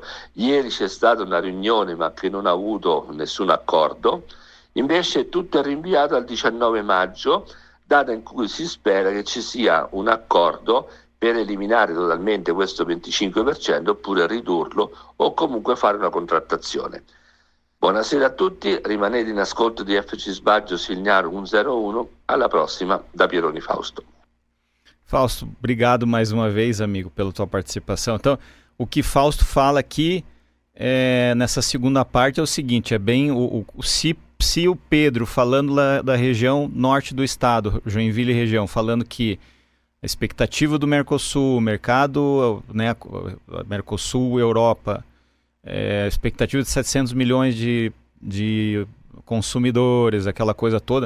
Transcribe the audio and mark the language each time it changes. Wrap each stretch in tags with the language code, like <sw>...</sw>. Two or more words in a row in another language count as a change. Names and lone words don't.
<it>Ieri c'è stata una riunione ma che non ha avuto nessun accordo, invece tutto è rinviato al 19 maggio, data in cui si spera che ci sia un accordo per eliminare totalmente questo 25% oppure ridurlo o comunque fare una contrattazione. Buonasera a tutti, rimanete in ascolto di FC Sbaggio Signaro 101, alla prossima da Pieroni Fausto.</it> <pt>Fausto, obrigado mais uma vez, amigo, pela tua participação. Então, o que Fausto fala aqui nessa segunda parte é o seguinte, é bem se o Pedro falando lá da região norte do estado, Joinville região, falando que a expectativa do Mercosul, mercado, né, Mercosul, Europa, expectativa de 700 milhões de consumidores, aquela coisa toda.</pt>